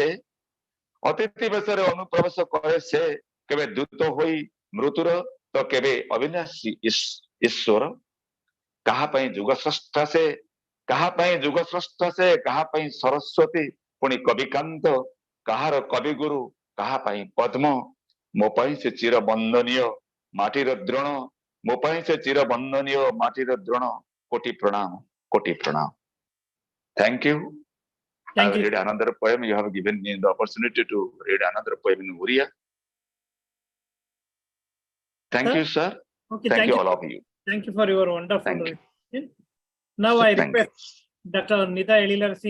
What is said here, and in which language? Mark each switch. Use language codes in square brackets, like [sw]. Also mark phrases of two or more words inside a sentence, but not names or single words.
[or] ସେ କେବେ ଦୂତ ହୋଇ ମୃତ୍ୟୁର ତ କେବେ ଅବିନାଶୀ ଈଶ୍ୱର କାହା ପାଇଁ ଯୁଗ ସ୍ରଷ୍ଟା ସେ କାହା ପାଇଁ ସରସ୍ୱତୀ ପୁଣି କବିକାନ୍ତ କାହାର କବିଗୁରୁ କାହା ପାଇଁ ପଦ୍ମ ମୋ ପାଇଁ ସେ ଚିର ବନ୍ଦନୀୟ ମାଟିର ଦ୍ରୋଣ ମୋ ପାଇଁ ସେ ଚିର ବନ୍ଦନୀୟ ମାଟିର ଦ୍ରୋଣ କୋଟି ପ୍ରଣାମ [en] Thank you. I will read another poem. You have given me the opportunity to read another poem in Odia. Thank you, sir. Okay, thank you all of you. Thank you for your wonderful presentation. Now I request Dr. Nida Eliler C.